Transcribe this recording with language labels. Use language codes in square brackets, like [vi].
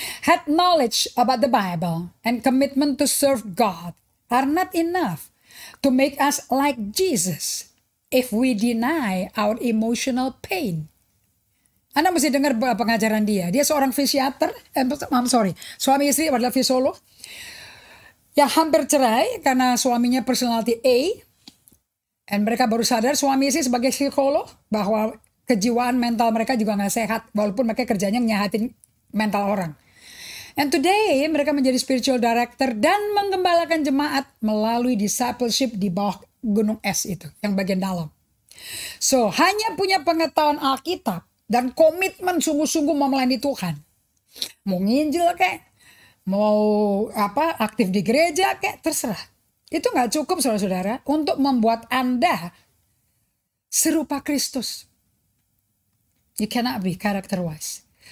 [en] Had knowledge about the Bible and commitment to serve God are not enough to make us like Jesus if we deny our emotional pain. [id] Anda mesti dengar pengajaran dia. Dia seorang fisiater, suami istri adalah fisiolog. Ya hampir cerai karena suaminya personality A. Dan mereka baru sadar suami istri sebagai psikolog bahwa kejiwaan mental mereka juga gak sehat. Walaupun mereka kerjanya nyahatin mental orang. [en] And today [id] mereka menjadi spiritual director dan menggembalakan jemaat melalui discipleship di bawah gunung es itu, yang bagian dalam. So hanya punya pengetahuan Alkitab dan komitmen sungguh-sungguh mau melayani Tuhan. Mau nginjil kek, mau aktif di gereja kek, terserah. Itu gak cukup saudara-saudara untuk membuat Anda serupa Kristus. [en] You cannot be character-wise.